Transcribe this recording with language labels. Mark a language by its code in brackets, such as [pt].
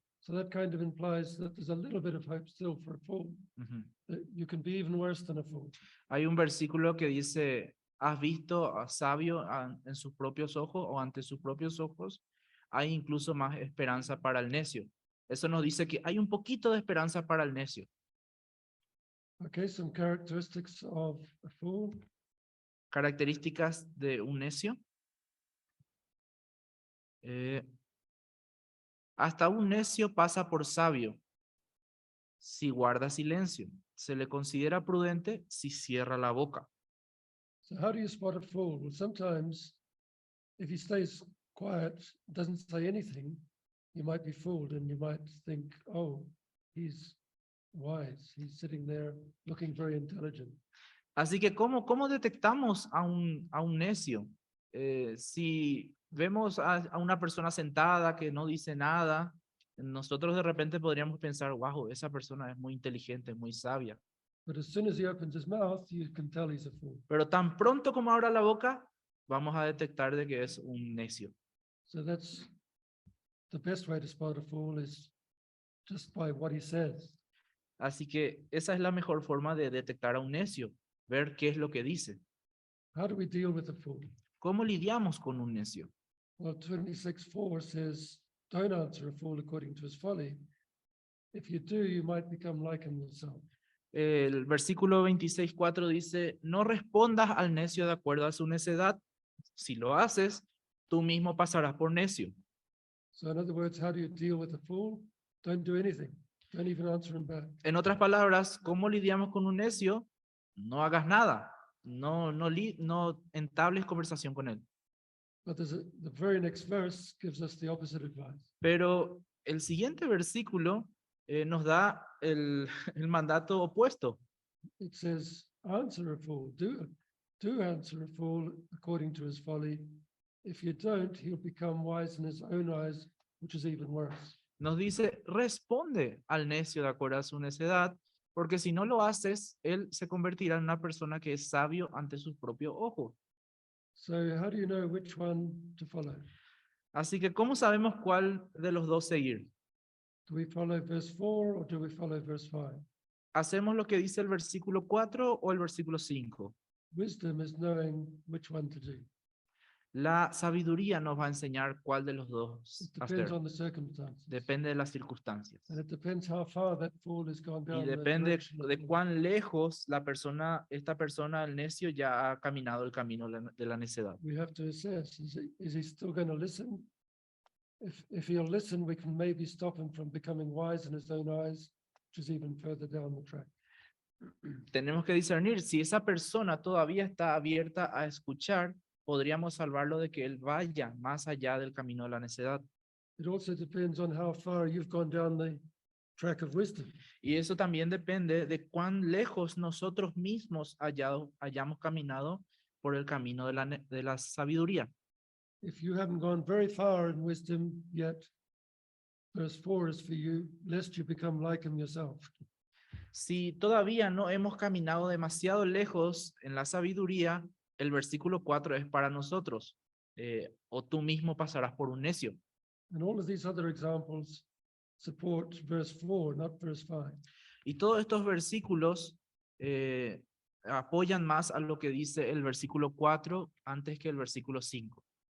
[en] So that kind of implies that there's a little bit of hope still for a fool, Ujú. that you can be even worse than a fool. [es] Hay un versículo que dice, ¿has visto a sabio en sus propios ojos o ante sus propios ojos? Hay incluso más esperanza para el necio. Eso nos dice que hay un poquito de esperanza para el necio. [en] Okay, some characteristics of a fool. [es] Características de un necio. Hasta un necio pasa por sabio si guarda silencio. Se le considera prudente si cierra la boca. [en] So how do you spot a fool? Well, sometimes if he stays quiet, doesn't say anything, you might be fooled and you might think, oh, he's wise. He's sitting there looking very intelligent. [es] Así que, ¿cómo detectamos a un necio? Si vemos a una persona sentada que no dice nada, nosotros de repente podríamos pensar, wow, esa persona es muy inteligente, muy sabia. [en] But as soon as he opens his mouth, you can tell he's a fool. [es] Pero tan pronto como abra la boca, vamos a detectar de que es un necio. [en] So that's the best way to spot a fool is just by what he says. [es] Así que esa es la mejor forma de detectar a un necio, ver qué es lo que dice. [en] How do we deal with a fool? [es] ¿Cómo lidiamos con un necio? [en] Well, 26:4 says, don't answer a fool according to his folly. If you do, you might become like him yourself. [es] El versículo 26:4 dice, no respondas al necio de acuerdo a su necedad. Si lo haces, tú mismo pasarás por necio. [en] So in other words, how do you deal with a fool? Don't do anything. Don't even answer him back. [es] En otras palabras, ¿cómo lidiamos con un necio? No hagas nada. No entables conversación con él. [en] But the very next verse gives us the opposite advice. [es] Pero el siguiente versículo nos da el mandato opuesto. [en] It says, answer a fool. Do answer a fool according to his folly. If you don't, he'll become wise in his own eyes, which is even worse. [es] Nos dice, responde al necio de acuerdo a su necedad, porque si no lo haces, él se convertirá en una persona que es sabio ante sus propios ojos. [en] So how do you know which one to follow? [es] Así que, ¿cómo sabemos cuál de los dos seguir? [en] Do we follow verse 4 or do we follow verse 5? [es] ¿Hacemos lo que dice el versículo 4 o el versículo 5? [en] Wisdom is knowing which one to do. [es] La sabiduría nos va a enseñar cuál de los dos [en] It [es] hacer. [en] depends on the circumstances. [es] Depende de las circunstancias. [en] And it depends how far that fool has gone [es] Y [en] down the [es] depende [en] direction of [es] de [en] fool. [es] cuán lejos esta persona, el necio, ya ha caminado el camino de la necedad. [en] We have to assess, is he still going to listen? If he'll listen, we can maybe stop him from becoming wise in his own eyes, which is even further down the track. [es] Tenemos que discernir si esa persona todavía está abierta a escuchar, podríamos salvarlo de que él vaya más allá del camino de la necedad. [en] It also depends on how far you've gone down the track of wisdom. [es] Y eso también depende de cuán lejos nosotros mismos hayamos caminado por el camino de la sabiduría. [en] If you haven't gone very far in wisdom yet, verse 4 is for you, lest you become like him yourself. [es] Si todavía no hemos caminado demasiado lejos en la sabiduría, el versículo 4 es para nosotros. O tú mismo pasarás por un necio. [en] And all of these other examples support verse 4, not verse 5. [es] Y todos estos versículos apoyan más a lo que dice el versículo 4 antes que el versículo 5.